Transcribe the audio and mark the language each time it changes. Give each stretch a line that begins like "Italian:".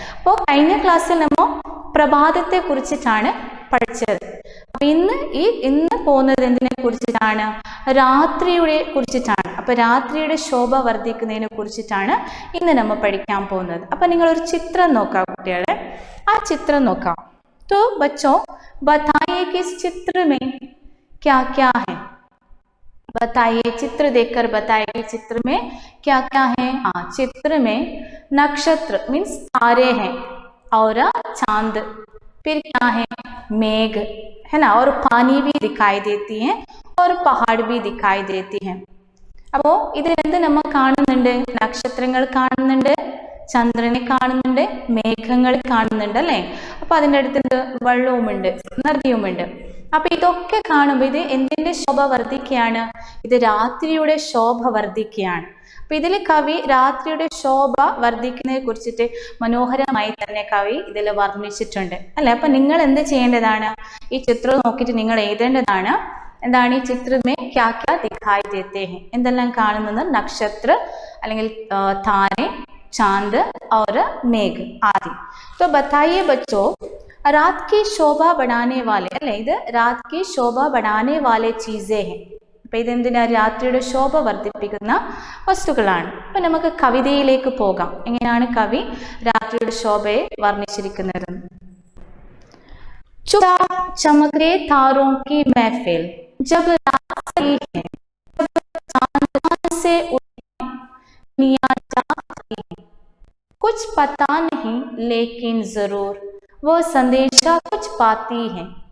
Malayalam: അപ്പോൾ കഴിഞ്ഞ ക്ലാസ്സിൽ നമ്മൾ പ്രഭാതത്തെ കുറിച്ചിട്ടാണ് പഠിച്ചത്. അപ്പൊ ഇന്ന് പോകുന്നത് എന്തിനെ കുറിച്ചിട്ടാണ്? രാത്രിയുടെ കുറിച്ചിട്ടാണ്. അപ്പൊ രാത്രിയുടെ ശോഭ വർദ്ധിക്കുന്നതിനെ കുറിച്ചിട്ടാണ് ഇന്ന് നമ്മൾ പഠിക്കാൻ പോകുന്നത്. അപ്പൊ നിങ്ങൾ ഒരു ചിത്രം നോക്കാം കുട്ടികളെ, ആ ചിത്രം നോക്കാം.
Hindi: तो बच्चों बताइए कि इस चित्र में क्या क्या है? बताइए, चित्र देखकर बताइए कि चित्र में क्या क्या है? हाँ, चित्र में नक्षत्र मीन्स तारे हैं और चांद, फिर क्या है? मेघ, है ना? और पानी भी दिखाई देती है और पहाड़ भी दिखाई देती है.
Malayalam: അപ്പോ ഇതിലെന്ത് നമ്മൾ കാണുന്നുണ്ട്? നക്ഷത്രങ്ങൾ കാണുന്നുണ്ട്, ചന്ദ്രനെ കാണുന്നുണ്ട്, മേഘങ്ങൾ കാണുന്നുണ്ട്, അല്ലെ? അപ്പൊ അതിൻ്റെ അടുത്ത് വെള്ളവുമുണ്ട്, നദിയുമുണ്ട്. അപ്പൊ ഇതൊക്കെ കാണുമ്പോൾ ഇത് എന്തിന്റെ ശോഭ വർദ്ധിക്കുകയാണ്? ഇത് രാത്രിയുടെ ശോഭ വർദ്ധിക്കുകയാണ്. അപ്പൊ ഇതിൽ കവി രാത്രിയുടെ ശോഭ വർദ്ധിക്കുന്നതിനെ കുറിച്ചിട്ട് മനോഹരമായി തന്നെ കവി ഇതിൽ വർണ്ണിച്ചിട്ടുണ്ട്, അല്ലെ? അപ്പൊ നിങ്ങൾ എന്ത് ചെയ്യേണ്ടതാണ്? ഈ ചിത്രം നോക്കിയിട്ട് നിങ്ങൾ എഴുതേണ്ടതാണ്. എന്താണ് ഈ
Hindi: ചിത്രമേ ക്യാ ക്യാ ദിഖായി ദേത്തെ ഹെ?
Malayalam: എന്തെല്ലാം കാണുന്നത്?
Hindi: നക്ഷത്ര
Malayalam: അല്ലെങ്കിൽ
Hindi: താരെ, चांद और मेघ आदि. तो बताइए बच्चों, रात की शोभा बढ़ाने वाले,
Malayalam: अल्ले ഇത്
Hindi: रात की शोभा बढ़ाने वाले चीजें हैं.
Malayalam: അപ്പോൾ ഇതെന്തിനാ? രാത്രിയുടെ ശോഭ വർദ്ധിപ്പിക്കുന്ന വസ്തുക്കളാണ്. അപ്പോൾ നമുക്ക് കവിതയിലേക്ക് പോകാം. എങ്ങനെയാണ് കവി രാത്രിയുടെ ശോഭയെ വർണ്ണിച്ചിരിക്കുന്നത്?
Hindi: चुपचाप चमक रहे तारों की महफिल, जब रात सही है, जब चांद से दुनिया जागती है, कुछ पता नहीं लेकिन जरूर वो संदेशा कुछ पाती है.